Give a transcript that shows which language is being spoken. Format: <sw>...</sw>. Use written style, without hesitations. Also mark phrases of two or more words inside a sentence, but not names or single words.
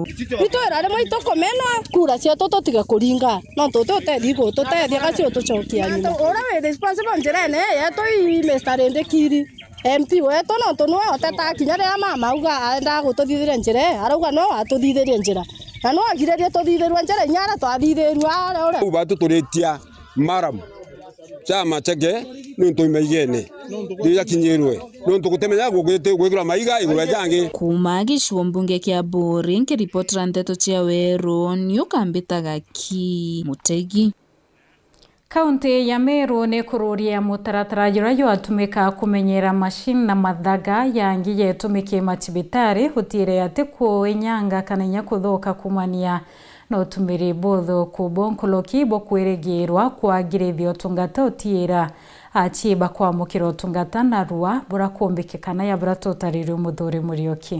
<mer>itwera rimwe itukomena kura cia tutotiga kuringa no tutotethi gututethia gacio tucokia nyuma ura we responsible njira ene yetu Mr. Ndikiri MP wetu no tunwe oteta kinya ria mama uga aenda gututhithira njira arauga no atuthithirie njira na no agirerie tuthithirwa njira nyara twathithirwa ura ubatu turitia maram chama chege nuntu imaigene ndiya kinyirwe nuntu gutemenya gugite gwikira maiga igwe jangi kuma gicigo mbunge kia Buri nkiripotera ndeto cia Weru niukambitaga ki Mutegi. Kaunti ya Meru ni kururia mutaratara jura atumika kumenyera machine na mathaga yangi yetumike macibitari hutire ati kuinyanga kana nya kuthuka kumania no tumiri botho kubonkoloki bokwirigirwa kwagirithio tungata utira achiba kwa mukiro tungata na rua bura kumbikikana ya bura totariri muthuri Murioki</mer>